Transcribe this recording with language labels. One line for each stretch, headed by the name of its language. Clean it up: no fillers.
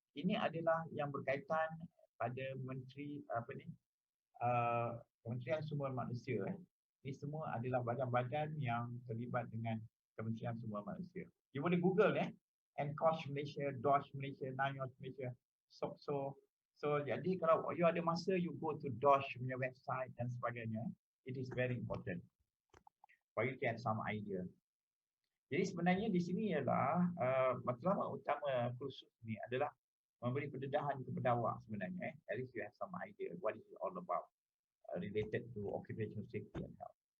Malay: Ini adalah yang berkaitan pada Menteri apa ni? Kementerian Sumber Manusia. Ini semua adalah badan-badan yang terlibat dengan Kementerian Sumber Manusia. You boleh Google NCOSH Malaysia, DOSH Malaysia, NIOSH Malaysia, SOCSO. So jadi kalau you ada masa,
English: you go to
Malay: DOSH punya website dan sebagainya.
English: It is very important for you to have some idea.
Malay: Jadi sebenarnya di sini ialah matlamat utama kursus ni adalah memberi pendedahan kepada awak sebenarnya.
English: At least you have some idea what is it all about related to occupational safety and health.